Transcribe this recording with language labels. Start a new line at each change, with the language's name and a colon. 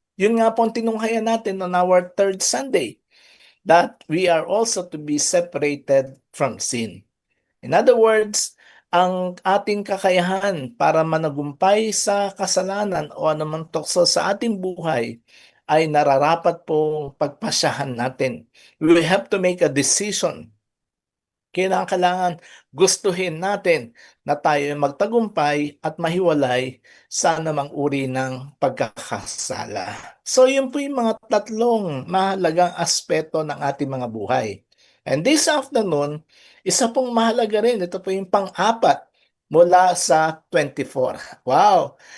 Filipino: Yun nga po ang tinunghayan natin
English: on our third Sunday, that we are also to be separated from sin. In other words,
Filipino: ang ating kakayahan para managumpay sa kasalanan o anumang tukso sa ating buhay ay nararapat pong pagpasyahan natin.
English: We have to make a decision.
Filipino: Kailangan gustuhin natin na tayo magtagumpay at mahiwalay sa anumang uri ng pagkakasala. So yun po yung mga tatlong mahalagang aspeto ng ating mga buhay.
English: And this afternoon,
Filipino: isa pong mahalaga rin, ito po yung pang-apat mula sa 24. Wow!